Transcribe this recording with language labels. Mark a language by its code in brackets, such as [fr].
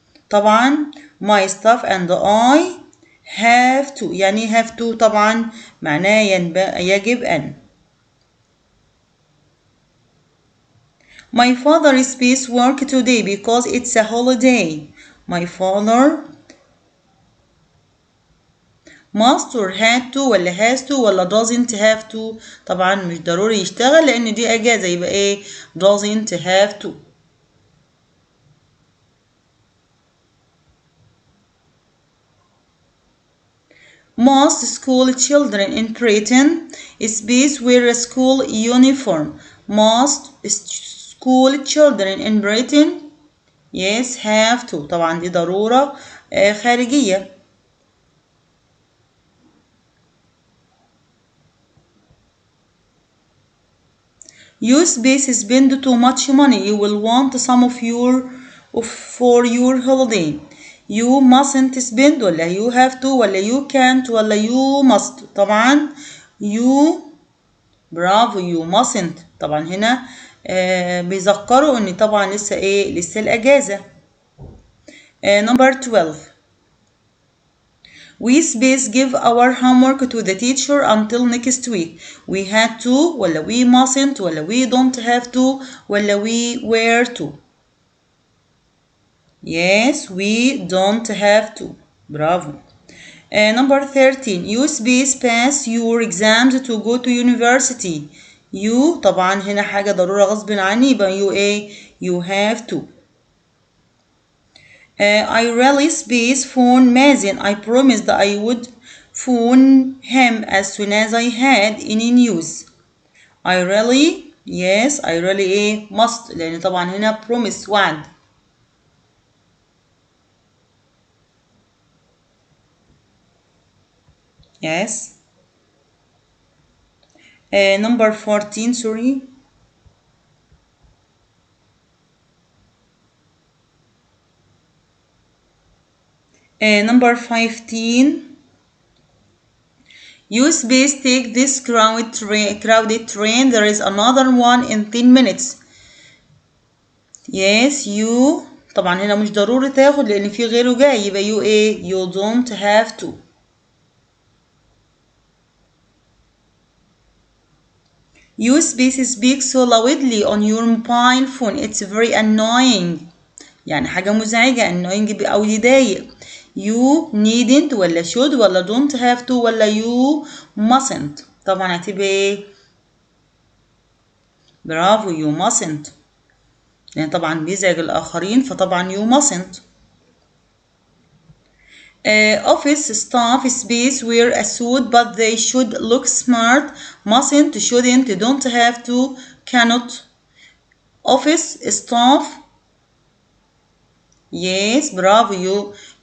[ar] طبعا [en] my staff and I have to [ar] يعني [en] have to [ar] طبعا معناه يجب أن. [en] My father space work today because it's a holiday. My father must or had to [ar] ولا [en] has to ولا doesn't have to. [ar] طبعا مش ضروري يشتغل لأن دي أجازة، يبقى إيه [en] doesn't have to. Most school children in Britain space wear a school uniform. Most school children in Britain yes have to. [ar] طبعا دي ضرورة خارجية. [en] You space spend too much money. You will want some of for your holiday. You mustn't spend [ar] ولا [en] you have to ولا you can't ولا you must. [ar] طبعا [en] you [ar] برافو [en] you mustn't. [ar] طبعا هنا بيذكروا ان طبعا لسه الاجازة. [en] Number 12. We space give our homework to the teacher until next week. We had to [ar] ولا [en] we mustn't ولا we don't have to ولا we were to. Yes, we don't have to. [ar] برافو. [en] Number 13. You space pass your exams to go to university. You [ar] طبعا هنا حاجة ضرورة غصب عني يبقى [en] you have to. I really space phone Mazin. I promised I would phone him as soon as I had any news. I really yes I really must [ar] لأن طبعا هنا [en] promise [ar] وعد. [en] Yes. Number 14 sorry. Number 15. You space take this crowded train. There is another one in 10 minutes. Yes you [ar] طبعا هنا مش ضروري تاخد لأن في غيره جاي يبقى [en] you don't have to. You space speak so loudly on your mobile phone. It's very annoying. [ar] يعني حاجة مزعجة [en] annoying [ar] أو يضايق. [en] You needn't [ar] ولا [en] should ولا don't have to ولا you mustn't. [ar] طبعا هتبقى برافو [en] you mustn't [ar] لأن طبعا بيزعج الآخرين فطبعا you mustn't. [en] Office staff space wear a suit but they should look smart. Mustn't, shouldn't, don't have to, cannot. Office staff yes bravo you.